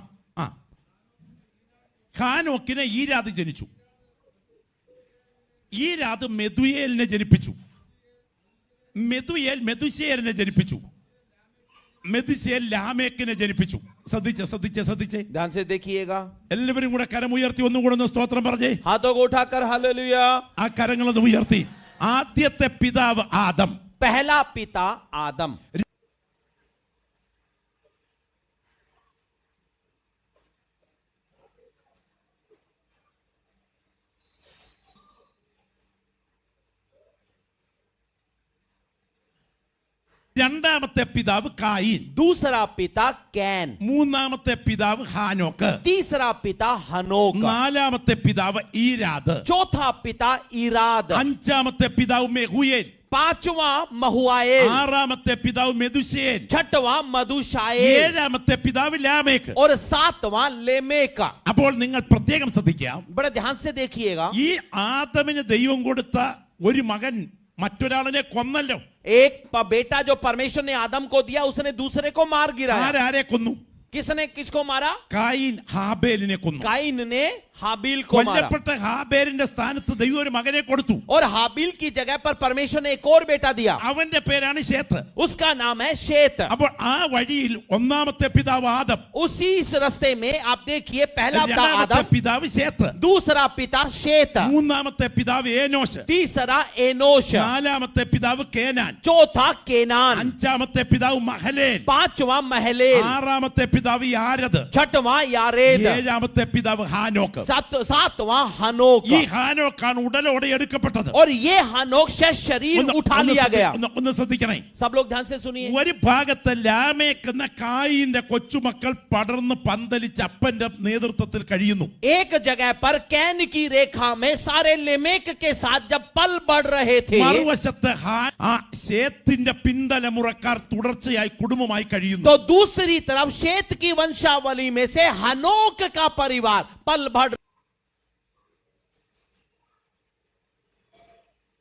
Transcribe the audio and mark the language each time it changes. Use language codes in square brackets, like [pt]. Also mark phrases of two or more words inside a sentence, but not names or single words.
[ml] ഹാനോക്കിനെ ഈരാദ് ജനിച്ചു. ഈരാദ് മെതുയേലിനെ ജനിപ്പിച്ചു. മെതുയേൽ മെതുശേലിനെ ജനിപ്പിച്ചു. മെതുശേൽ ലാമേക്കിനെ ജനിപ്പിച്ചു. ശ്രദ്ധിച്ചേ [hi] ध्यान से देखिएगा। [ml] എല്ലാവരും കൂടെ കരമുയർത്തി ഒന്നുകൂടെ ഒന്ന് സ്തോത്രം പറഞ്ഞേ. [hi] हाथों को उठाकर हालेलुया। [ml] ആ കരങ്ങളൊന്ന് ഉയർത്തി. ആദ്യത്തെ പിതാവ് ആദം. [hi] पहला पिता आदम। [ml] രണ്ടാമത്തെ പിതാവ് കായീൻ. [hi] दूसरा पिता कैन। [ml] മൂന്നാമത്തെ പിതാവ് ഹാനോക്ക്. [hi] तीसरा पिता हनोक। [ml] നാലാമത്തെ പിതാവ് ഈരാദ്. [hi] चौथा पिता इराद। [ml] അഞ്ചാമത്തെ പിതാവ് മെഹുയേൽ. [hi] 5वां महुआएल। [ml] ആറാമത്തെ പിതാവ് മെതുശേൽ. [hi] 6वां मधुशाएल। [ml] ഏഴാമത്തെ പിതാവ് ലാമേക്ക്. [hi] और 7वां लेमेक। [ml] അപ്പോൾ നിങ്ങൾ പ്രത്യേകം ശ്രദ്ധിക്കാം. [hi] बड़े ध्यान से देखिएगा। [ml] ഈ ആദമിന് ദൈവം കൊടുത്ത ഒരു മകൻ മറ്റൊരാളിനെ കൊന്നല്ലോ. [hi] एक बेटा जो परमेश्वर ने आदम को दिया, उसने दूसरे को मार गिराया। [ml] ആരെ കൊന്നു? [hi] किसने किसको मारा? [ml] കായീൻ ഹാബേലിനെ കൊന്നു. [hi] काइन ने हाबिल को मारा। [ml] കൊല്ലപ്പെട്ട ഹാബേലിന്റെ സ്ഥാനത്ത് ദൈവം ഒരു മകനെ കൊടുത്തു. [hi] और हाबिल की जगह पर परमेश्वर ने एक और बेटा दिया। [ml] അവന്റെ പേരാണ് ശേത്ത്. [hi] उसका नाम है शेत। [ml] അപ്പോൾ ആ വഴിയിൽ ഒന്നാമത്തെ പിതാവ് ആദം. [hi] उसी इस रास्ते में आप देखिए, पहला पिता [ml] രണ്ടാമത്തെ [hi] आदम, [ml] പിതാവ് ശേത്ത്. [hi] दूसरा पिता शेत, [ml] മൂന്നാമത്തെ പിതാവ് ഏനോശ്. [hi] तीसरा एनोश, [ml] നാലാമത്തെ പിതാവ് കേനാൻ. [hi] चौथा केनान, [ml] അഞ്ചാമത്തെ പിതാവ് മഹലേൽ. [hi] 5वां महलेल, [ml] ആറാമത്തെ പിതാവ് യാരദ്. [hi] 6वां यारेद, [ml] ഏഴാമത്തെ പിതാവ് ഹാനോക്ക്. [hi] 7वां हनोक। [ml] ഈ ഹാനോക്കാണ് ഉടലോടെ എടുക്കപ്പെട്ടത്. [hi] और ये हनोक से शरीर उठा लिया गया। [ml] ഒന്ന് ശ്രദ്ധിക്കണേ. [hi] सब लोग ध्यान से सुनिए। [ml] ഒരു ഭാഗത്ത് ലാമേക്ക് എന്ന കായീന്റെ കൊച്ചുമക്കൾ പടർന്ന് പന്തലിച്ച് അപ്പന്റെ നേതൃത്വത്തിൽ കഴിയുന്നു. [hi] एक जगह पर कैन की रेखा में सारे लेमेक के साथ जब पल बढ़ रहे थे, [ml] മറുവശത്ത് ആ ശേത്തിന്റെ പിന്തലമുറക്കാർ തുടർച്ചയായി കുടുംബമായി കഴിയുന്നു. [hi] तो दूसरी तरफ शेत की वंशावली में से हनोक का परिवार पल बढ़।